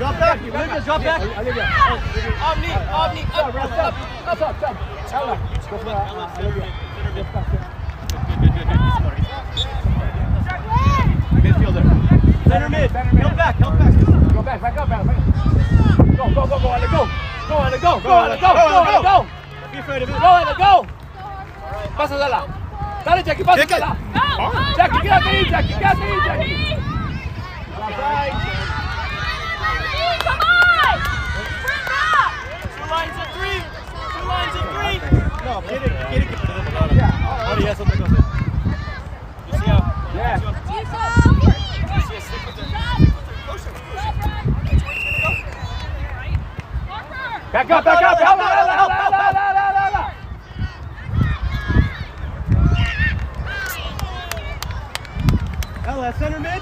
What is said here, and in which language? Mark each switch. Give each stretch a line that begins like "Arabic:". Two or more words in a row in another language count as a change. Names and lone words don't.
English: Drop back. Olivia, drop back. Olivia. Omni, Stop. Ella. Go for Olivia. Midfielder. Center mid. Help back. Go back up, Ella. Go, Ella, go. Go, Ella, go. Don't be afraid of it. Go, Ella, go.
Spanish: Pásasela. Dale, Jackie, pásasela. Jackie, quédate ahí, Jackie.
English: Outside. Come on! Bring back! Two lines of three. No, get it.
Spanish: Ahora ya es otra cosa.
English: Lucia. Yeah. Lucia, stick with her. Closer. Back up. Ella. Ella, center mid.